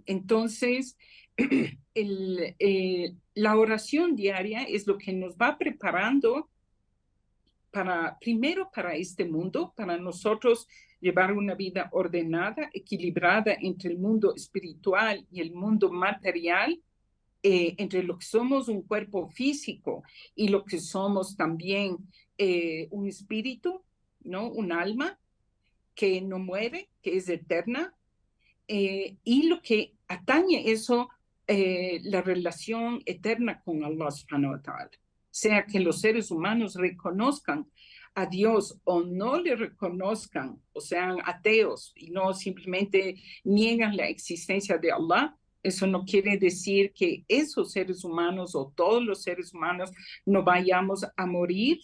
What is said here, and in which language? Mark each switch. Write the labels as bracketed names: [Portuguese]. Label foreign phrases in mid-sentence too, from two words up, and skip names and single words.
[Spanish] Entonces, la oración diaria es lo que nos va preparando primero para este mundo, para nosotros llevar una vida ordenada, equilibrada entre el mundo espiritual y el mundo material, entre lo que somos un cuerpo físico y lo que somos también un espíritu, ¿no? Un alma que no muere, que es eterna, y lo que atañe eso, la relación eterna con Allah [Arabic] سبحانه وتعالى. [Spanish] Sea que los seres humanos reconozcan a Dios o no le reconozcan o sean ateos y no simplemente niegan la existencia de Allah, eso no quiere decir que esos seres humanos o todos los seres humanos no vayamos a morir.